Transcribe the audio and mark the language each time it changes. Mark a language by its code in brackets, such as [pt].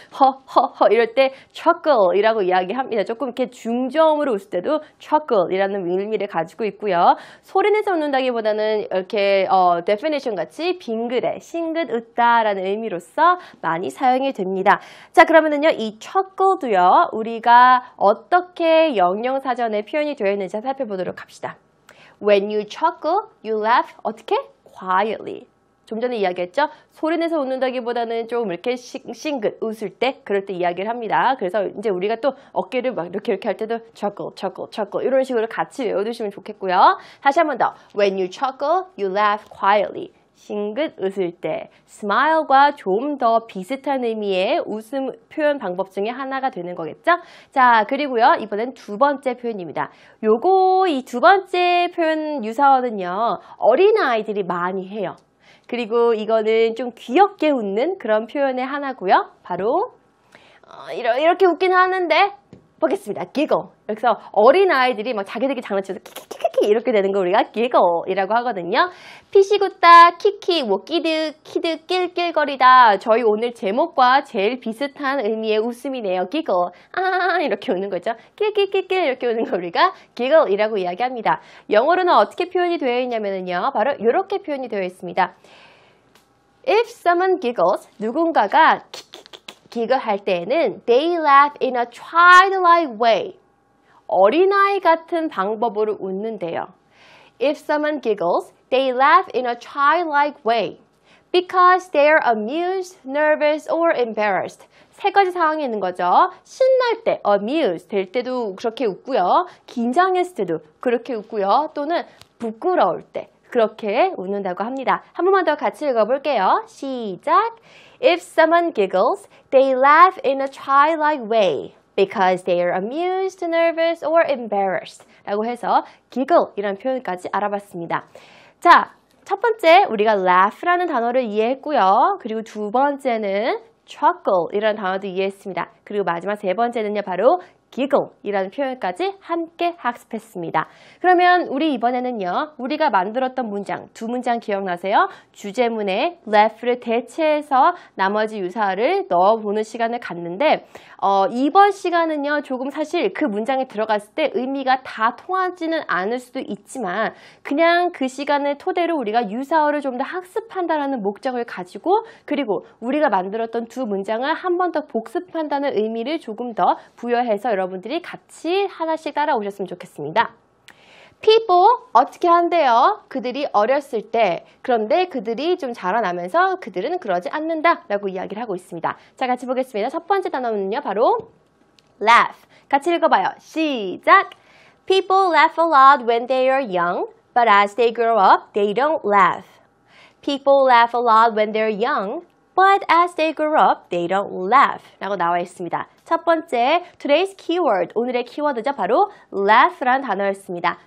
[ko] 허허허 이럴 때 chuckle이라고 이야기합니다. 조금 이렇게 중저음으로 웃을 때도 chuckle이라는 의미를 가지고 있고요. 소리내서 웃는다기보다는 이렇게 definition 같이 빙그레, 싱긋 웃다라는 의미로서 많이 사용이 됩니다. 자, 그러면은요, 이 chuckle 도요 우리가 어떻게 영영사전에 표현이 되어 있는지 살펴보도록 합시다. [en] When you chuckle, you laugh. [ko] 어떻게? Quietly. 좀 전에 이야기했죠? 소리내서 웃는다기보다는 좀 이렇게 싱긋 웃을 때, 그럴 때 이야기를 합니다. 그래서 이제 우리가 또 어깨를 막 이렇게 할 때도 chuckle, chuckle, chuckle 이런 식으로 같이 외워두시면 좋겠고요. 다시 한 번 더. [en] When you chuckle, you laugh quietly. [ko] 싱긋 웃을 때, smile과 좀 더 비슷한 의미의 웃음 표현 방법 중에 하나가 되는 거겠죠? 자, 그리고요, 이번엔 두 번째 표현입니다. 이 두 번째 표현 유사어는요, 어린아이들이 많이 해요. 그리고 이거는 좀 귀엽게 웃는 그런 표현의 하나고요. 바로 이렇게 웃긴 하는데 보겠습니다. [en] giggle. [ko] 그래서 어린아이들이 막 자기들끼리 장난쳐서 키키키키 이렇게 되는 거 우리가 giggle이라고 하거든요. 피시굿다, 키키, 뭐 키득, 낄낄거리다. 저희 오늘 제목과 제일 비슷한 의미의 웃음이네요. giggle. 이렇게 웃는 거죠. 낄낄낄낄 이렇게 웃는 거 우리가 giggle이라고 이야기합니다. 영어로는 어떻게 표현이 되어 있냐면요. 바로 이렇게 표현이 되어 있습니다. [en] If someone giggles, [ko] 누군가가 기거 할 때에는 [en] they laugh in a childlike way. [ko] 어린아이 같은 방법으로 웃는데요. [en] If someone giggles, they laugh in a childlike way because they are amused, nervous, or embarrassed. [ko] 세 가지 상황이 있는 거죠. 신날 때, amused 될 때도 그렇게 웃고요. 긴장했을 때도 그렇게 웃고요. 또는 부끄러울 때 그렇게 웃는다고 합니다. 한 번만 더 같이 읽어볼게요. 시작! [en] If someone giggles, they laugh in a childlike way because they are amused, nervous, or embarrassed [ko] 라고 해서 [en] giggle 이라는 표현까지 알아봤습니다. [ko] 자, 첫 번째 우리가 laugh라는 단어를 이해했고요. 그리고 두 번째는 chuckle 이라는 단어도 이해했습니다. 그리고 마지막 세 번째는요, 바로 giggle 이라는 표현까지 함께 학습했습니다. 그러면 우리 이번에는요, 우리가 만들었던 문장, 두 문장 기억나세요? 주제문에 laugh를 대체해서 나머지 유사어를 넣어보는 시간을 갖는데 이번 시간은요, 조금 사실 그 문장에 들어갔을 때 의미가 다 통하지는 않을 수도 있지만 그냥 그 시간을 토대로 우리가 유사어를 좀 더 학습한다는 목적을 가지고 그리고 우리가 만들었던 두 문장을 한 번 더 복습한다는 의미를 조금 더 부여해서 여러분들이 같이 하나씩 따라오셨으면 좋겠습니다. people 어떻게 한대요? 그들이 어렸을 때 그런데 그들이 좀 자라나면서 그들은 그러지 않는다 라고 이야기를 하고 있습니다. 자, 같이 보겠습니다. 첫 번째 단어는요, 바로 laugh. 같이 읽어봐요. 시작! [en] People laugh a lot when they are young, but as they grow up, they don't laugh. People laugh a lot when they're young, but as they grow up, they don't laugh [ko] 라고 나와 있습니다. 첫 번째, [en] today's keyword, [ko] 오늘의 키워드죠. 바로 laugh라는 단어였습니다.